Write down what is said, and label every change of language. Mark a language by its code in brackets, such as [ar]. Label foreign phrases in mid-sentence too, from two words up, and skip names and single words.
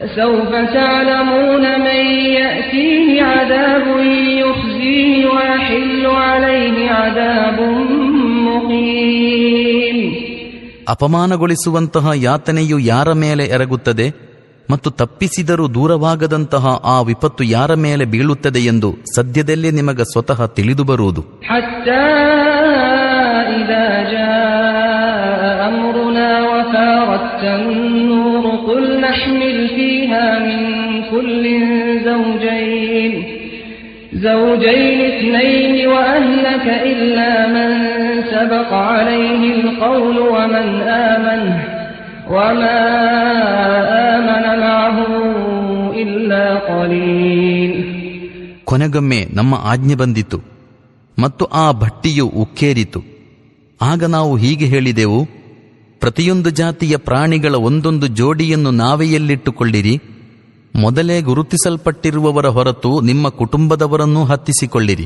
[kn] ಅಪಮಾನಗೊಳಿಸುವಂತಹ ಯಾತನೆಯು ಯಾರ ಮೇಲೆ ಎರಗುತ್ತದೆ ಮತ್ತು ತಪ್ಪಿಸಿದರೂ ದೂರವಾಗದಂತಹ ಆ ವಿಪತ್ತು ಯಾರ ಮೇಲೆ ಬೀಳುತ್ತದೆ ಎಂದು ಸದ್ಯದಲ್ಲೇ ನಿಮಗೆ ಸ್ವತಃ ತಿಳಿದು ಬರುವುದು. [ar] إذا جاء أمرنا وفارت النور قل نحمل فيها من كل زوجين اثنين وأهلك إلا من سبق عليه القول ومن آمن وما آمن معه إلا قليل. [kn] ಕೊನೆಗೊಮ್ಮೆ ನಮ್ಮ ಆಜ್ಞೆ ಬಂದಿತು ಮತ್ತು ಆ ಭಟ್ಟಿಯು ಉಕ್ಕೇರಿತು. ಆಗ ನಾವು ಹೀಗೆ ಹೇಳಿದೆವು, ಪ್ರತಿಯೊಂದು ಜಾತಿಯ ಪ್ರಾಣಿಗಳ ಒಂದೊಂದು ಜೋಡಿಯನ್ನು ನಾವೆಯಲ್ಲಿಟ್ಟುಕೊಳ್ಳಿರಿ. ಮೊದಲೇ ಗುರುತಿಸಲ್ಪಟ್ಟಿರುವವರ ಹೊರತು ನಿಮ್ಮ ಕುಟುಂಬದವರನ್ನೂ ಹತ್ತಿಸಿಕೊಳ್ಳಿರಿ.